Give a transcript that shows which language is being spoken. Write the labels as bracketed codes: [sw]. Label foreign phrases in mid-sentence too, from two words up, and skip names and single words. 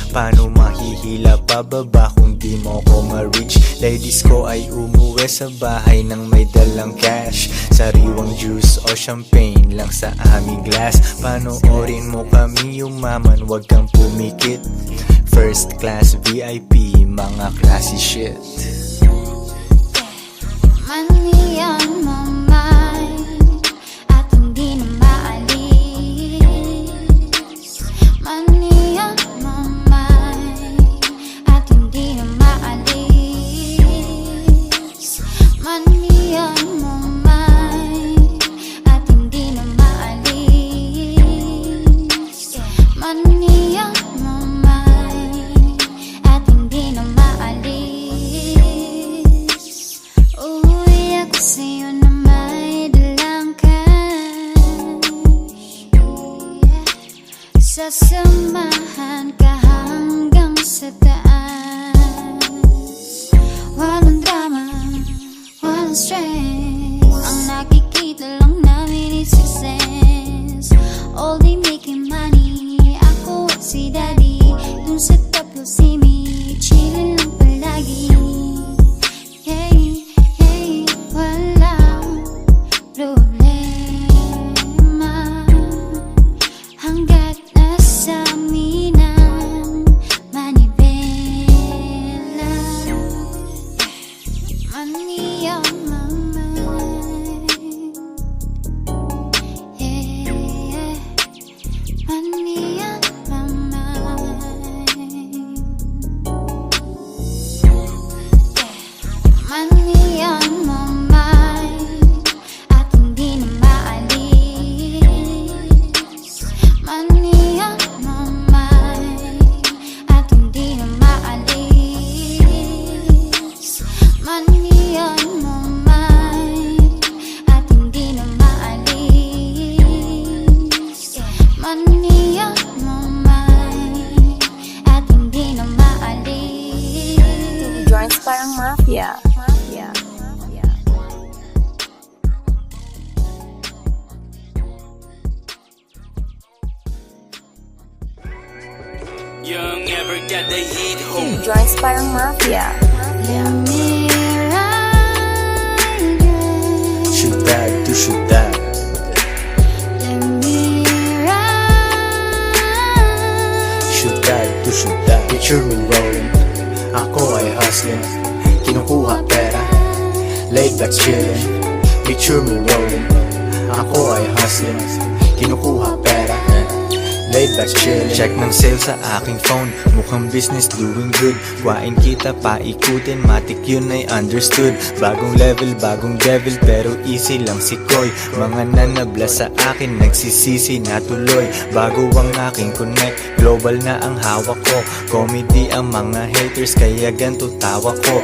[tl] Paano mahihila pababa kung di mo ko ma-reach? Ladies ko ay umuwi sa bahay nang may dalang cash. Sariwang juice o champagne lang sa aming glass. Panoorin mo kami yumaman, wag kang pumikit. [en] First class VIP, mga classy shit. Money on my mind [tl] at hindi na maalis. [en] Money on my mind [tl] at hindi na maalis. [en] Money on my mind [tl] at hindi na maalis. [en] Money on my mind [tl] at hindi na maalis. Uuwi ako sa'yo na may dalang cash. Sasamahan ka hanggang sa taas. Walang drama, walang stress. Ang nakikita lang namin [en] is success. All day making money, [tl] ako at si daddy. Dun sa [en] top you'll see me, chillin' [tl] lang palagi. Hey, hey, walang problema hanggat nasa amin ang manibela. [en] Money on my mind, yeah, yeah. Money on my mind, money on my mind [tl] at hindi na maalis. [en] Money on my mind [tl] at hindi na maalis. [en] Money on my mind [tl] at hindi na maalis. [en] Money on my mind [tl] at hindi na maalis. [en] Two joints parang mafia. Mafia. Young ever got the heat Two home. joints parang mafia. Let me ride it. Shoot that, to shoot that. Let me ride. Shoot that, to shoot that. Picture me rolling, [tl] ako ay hustling. Kinukuha pera, [en] laid back chillin'. Picture me rolling, [tl] ako ay hustling. Kinukuha pera, [en] laid back chillin'. Check ng sale [tl] sa aking [en] phone, mukhang business doing good. [tl] Kuhain kita, paikutin, matik yun ay understood. Bagong level, bagong devil, pero easy lang si Koy. Mga nanabla sa akin, nagsisisi na tuloy. Bago ang aking connect, global na ang hawak ko. Comedy ang mga haters, kaya ganto tawa ko.